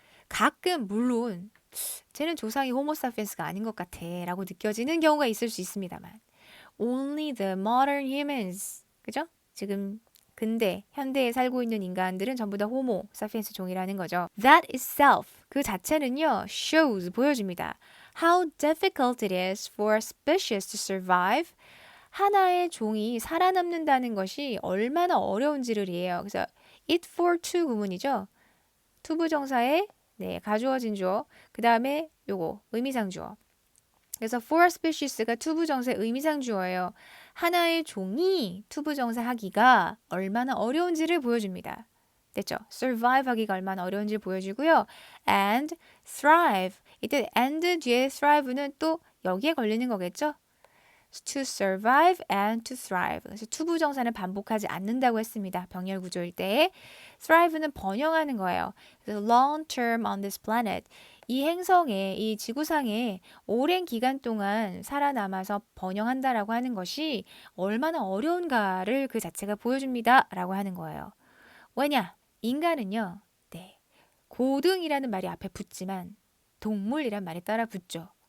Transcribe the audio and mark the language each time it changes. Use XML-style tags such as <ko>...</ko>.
<ko>가끔 물론 쟤는 조상이 호모 사피엔스가 아닌 것 같아 라고 느껴지는 경우가 있을 수 있습니다만</ko> <en>Only the modern humans,</en> <ko>그죠? 지금 근대, 현대에 살고 있는 인간들은 전부 다 호모 사피엔스 종이라는 거죠.</ko> <en>That itself,</en> <ko>그 자체는요,</ko> <en>shows,</en> <ko>보여줍니다.</ko> <en>How difficult it is for a species to survive.</en> <ko>하나의 종이 살아남는다는 것이 얼마나 어려운지를 이해해요. 그래서 it for two 구문이죠. 투부정사에 네, 가주어진 주어, 그 다음에 요거 의미상 주어. 그래서 for species가 투부정사의 의미상 주어예요. 하나의 종이 투부정사 하기가 얼마나 어려운지를 보여줍니다. 됐죠? survive 하기가 얼마나 어려운지를 보여주고요.</ko> <en>and thrive.</en> <ko>이때 and 뒤에 thrive는 또 여기에 걸리는 거겠죠?</ko> <en>to survive and to thrive.</en> <ko>그래서 투부정사는 반복하지 않는다고 했습니다. 병렬 구조일 때. thrive는 번영하는 거예요.</ko> <en>그래서 long term on this planet.</en> <ko>이 행성에, 이 지구상에 오랜 기간 동안 살아남아서 번영한다라고 하는 것이 얼마나 어려운가를 그 자체가 보여줍니다. 라고 하는 거예요. 왜냐? 인간은요, 네. 고등이라는 말이 앞에 붙지만 동물이란 말이 따라 붙죠.</ko>